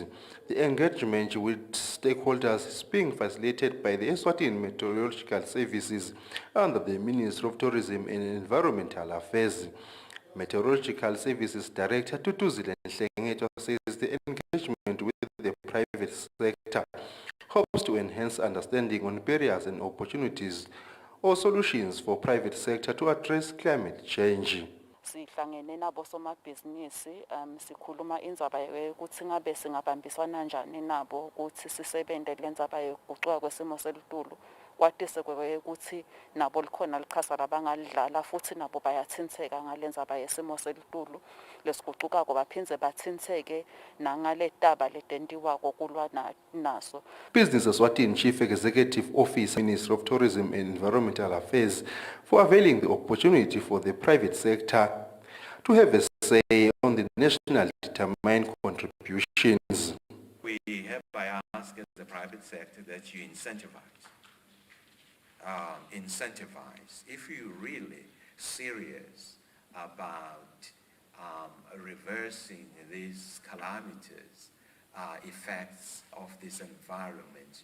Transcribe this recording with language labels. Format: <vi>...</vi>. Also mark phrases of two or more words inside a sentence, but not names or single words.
<en>The engagement with stakeholders is being facilitated by the Eswatini Meteorological Services under the Ministry of Tourism and Environmental Affairs. Meteorological Services Director Duduzi Nhlengetwa says the engagement with the private sector hopes to enhance understanding on barriers and opportunities or solutions for private sector to address climate change.</en> <ss>Sihlangene nabo somabhizinisi sikhuluma indzaba yokuthi ngabe singabambisana kanjani nabo ukuthi sisebenze lendzaba yokuguquka kwesimo selitulu kwatise ukuthi nabo likhona lichaza labangalidlala futhi nabo bayathintheka ngalendzaba yesimo selitulu lesiguquka baphindze bathintheke nangaletaba letentiwa kokulwa naso.</ss> <en>Business Eswatini Chief Executive Officer, Ministry of Tourism and Environmental Affairs, for availing the opportunity for the private sector to have a say on the national determined contributions. We hereby ask the private sector that you incentivize if you're really serious about reversing these calamitous effects of this environment.</en>